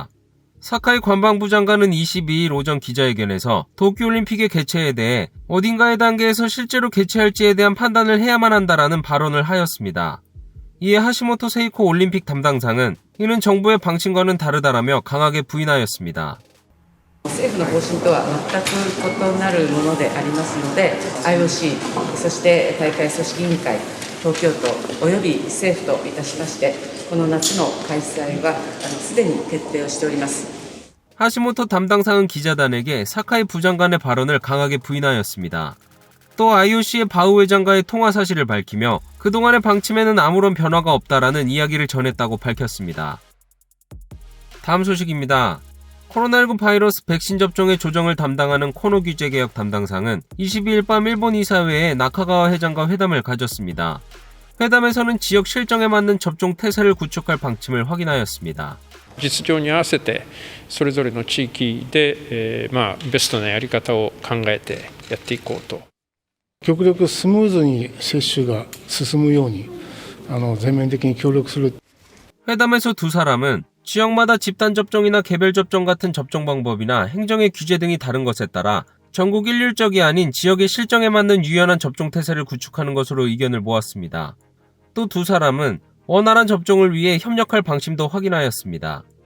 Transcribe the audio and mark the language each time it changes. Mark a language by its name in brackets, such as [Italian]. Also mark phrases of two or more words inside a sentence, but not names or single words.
[Korean] 사카이 관방부 장관은 22일 오전 기자회견에서 도쿄올림픽의 개최에 대해 어딘가의 단계에서 실제로 개최할지에 대한 판단을 해야만 한다라는 발언을 하였습니다. 이에 하시모토 세이코 올림픽 담당상은 이는 정부의 방침과는 다르다라며 강하게 부인하였습니다. [Japanese] 政府の方針とは全く異なるものでありますので IOC そして大会組織委員会東京都および政府といたしましてこの夏の開催はすでに決定をしております。 [Korean] 하시모토 담당상은 기자단에게 사카이 부장관의 발언을 강하게 부인하였습니다. 또 IOC의 바우 회장과의 통화 사실을 밝히며 그동안의 방침에는 아무런 변화가 없다라는 이야기를 전했다고 밝혔습니다. 다음 소식입니다. 코로나19 바이러스 백신 접종의 조정을 담당하는 코노 규제개혁 담당상은 22일 밤 일본 이사회에 나카가와 회장과 회담을 가졌습니다. 회담에서는 지역 실정에 맞는 접종 태세를 구축할 방침을 확인하였습니다. [Japanese] 実情に合わせてそれぞれの地域で、ベストなやり方を考えてやっていこうと。極力スムーズに接種が進むように全面的に協力する。 [Korean] 회담에서 두 사람은 지역마다 집단 접종이나 개별 접종 같은 접종 방법이나 행정의 규제 등이 다른 것에 따라 전국 일률적이 아닌 지역의 실정에 맞는 유연한 접종 태세를 구축하는 것으로 의견을 모았습니다. 또 두 사람은 원활한 접종을 위해 협력할 방침도 확인하였습니다.